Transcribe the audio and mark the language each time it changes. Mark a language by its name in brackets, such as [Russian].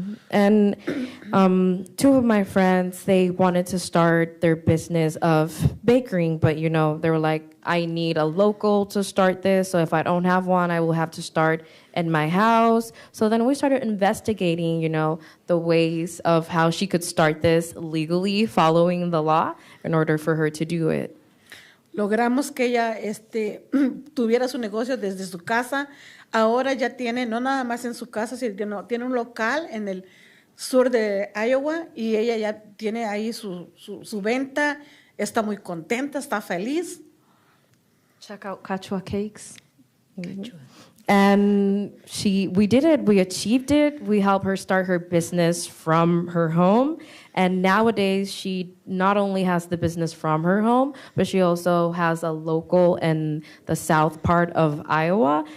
[English] And two of my friends, they wanted to start their business of baking, but you know, they were like, I need a local to start this, so if I don't have one, I will have to start in my house. So then we started investigating, you know, the ways of how she could start this legally, following the law, in order for her to do it. [Spanish] Logramos que ella tuviera su negocio desde su casa. Ahora ya tiene, no nada más en su casa, sino tiene un local en el sur de Iowa y ella ya tiene ahí su venta. Está muy contenta, está feliz. [English] Check out Cachua Cakes. And we did it, we achieved it. We helped her start her business from her home. And nowadays, she not only has the business from her home, but she also has a local in the south part of Iowa.